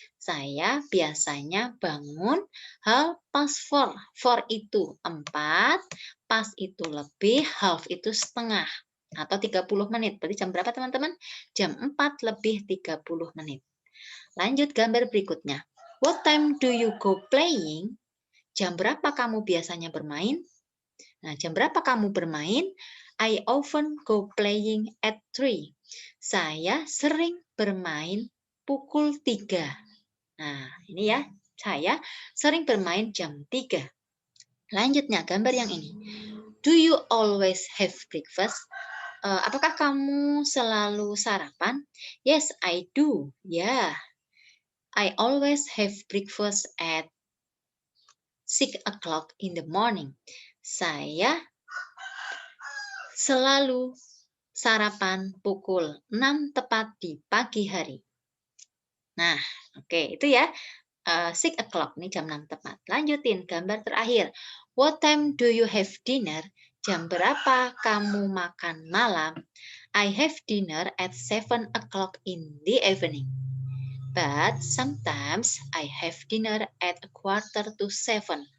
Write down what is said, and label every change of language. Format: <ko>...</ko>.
<id>Saya biasanya bangun 4:30. 4 itu 4, pas itu lebih, half itu setengah. Atau 30 menit. Berarti jam berapa teman-teman? Jam 4 lebih 30 menit. Lanjut gambar berikutnya.</id> <en>What time do you go playing?</en> <id>Jam berapa kamu biasanya bermain? Nah, jam berapa kamu bermain?</id> <en>I often go playing at 3.</en> <id>Saya sering bermain pukul 3. Nah, ini ya. Saya sering bermain jam 3. Lanjutnya, gambar yang ini.</id> <en>Do you always have breakfast?</en> <id>Apakah kamu selalu sarapan?</id> <en>Yes, I do. Ya. I always have breakfast at 6 o'clock in the morning.</en> <id>Saya selalu sarapan pukul 6 tepat di pagi hari. Nah, oke, itu ya.</id> <en>6 o'clock,</en> <id>ini jam 6 tepat. Lanjutin, gambar terakhir.</id> <en>What time do you have dinner?</en> <id>Jam berapa kamu makan malam?</id> <en>I have dinner at 7 o'clock in the evening. But sometimes I have dinner at 6:45.</en>